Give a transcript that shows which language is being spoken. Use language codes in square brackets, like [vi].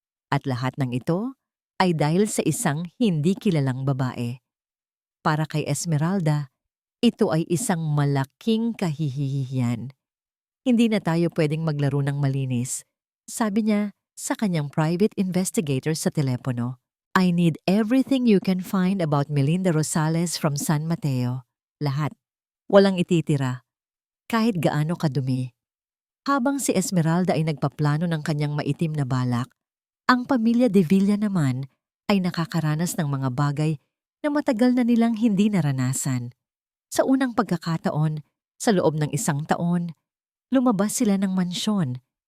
[tl] At lahat ng ito ay dahil sa isang hindi kilalang babae. Para kay Esmeralda, ito ay isang malaking kahihihiyan. Hindi na tayo pwedeng maglaro ng malinis. Sabi niya sa kanyang private investigator sa telepono. [en] I need everything you can find about Melinda Rosales from San Mateo. [tl] Lahat. Walang ititira. Kahit gaano kadumi. Habang si Esmeralda ay nagpaplano ng kanyang maitim na balak, ang pamilya de Villa naman ay nakakaranas ng mga bagay na matagal na nilang hindi naranasan. Sa unang pagkakataon, sa loob ng isang taon, lumabas sila ng mansyon.